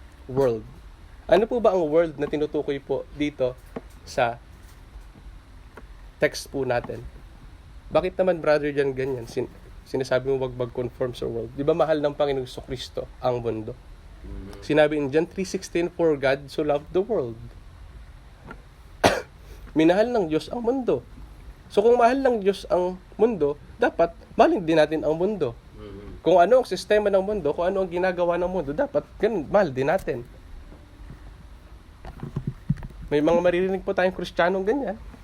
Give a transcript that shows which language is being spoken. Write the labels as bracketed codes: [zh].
[tl] World. Ano po ba ang world na tinutukoy po dito sa text po natin? Bakit naman, brother, dyan ganyan? Sinasabi mo wag mag-conform sa world. Di ba mahal ng Panginoong Kristo ang mundo? Sinabi [en] in John 3:16, for God so loved the world. [tl] Minahal ng Diyos ang mundo. So kung mahal ng Diyos ang mundo, dapat mahalin din natin ang mundo. Kung ano ang sistema ng mundo, kung ano ang ginagawa ng mundo, dapat ganun, mahal din natin. May mga maririnig po tayong Kristiyanong ganyan.